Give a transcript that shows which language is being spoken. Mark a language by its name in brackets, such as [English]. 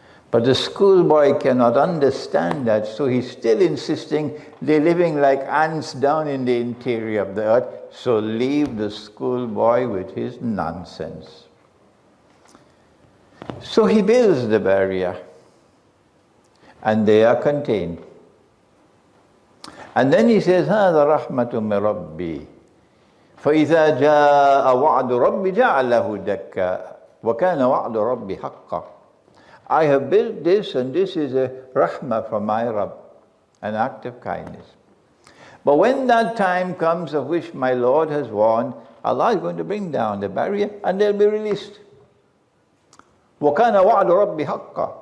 [English] But the schoolboy cannot understand that, so he's still insisting they're living like ants down in the interior of the earth. So leave the schoolboy with his nonsense. So he builds the barrier, and they are contained. And then he says, [Arabic] هَذَا رَحْمَةٌ مِّن رَبِّي فَإِذَا جَاءَ وَعْدُ رَبِّي جَعَلَهُ دَكًّا وَكَانَ وَعْدُ رَبِّي حَقًّا. [English] I have built this, and this is a rahmah from my Rabb, an act of kindness. But when that time comes of which my Lord has warned, Allah is going to bring down the barrier, and they'll be released. [Arabic] وَكَانَ وَعْدُ رَبِّي حَقًّا.